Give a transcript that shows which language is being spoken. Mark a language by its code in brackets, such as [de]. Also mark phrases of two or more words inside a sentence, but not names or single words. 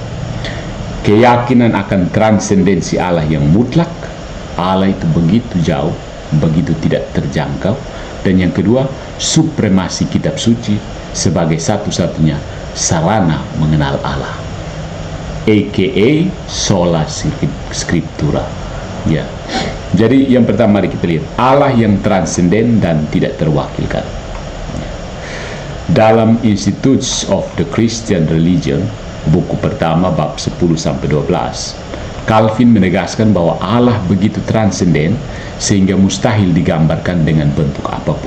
[id] Keyakinan akan transendensi Allah yang mutlak, Allah itu begitu jauh, begitu tidak terjangkau, dan yang kedua, supremasi kitab suci sebagai satu-satunya sarana mengenal Allah, aka [la] sola scriptura. [id] Ya. Jadi yang pertama mari kita lihat Allah yang transenden dan tidak terwakilkan. Dalam Institutes of the Christian Religion, buku pertama bab 10-12, Calvin menegaskan bahwa Allah begitu transenden sehingga mustahil digambarkan dengan bentuk apapun.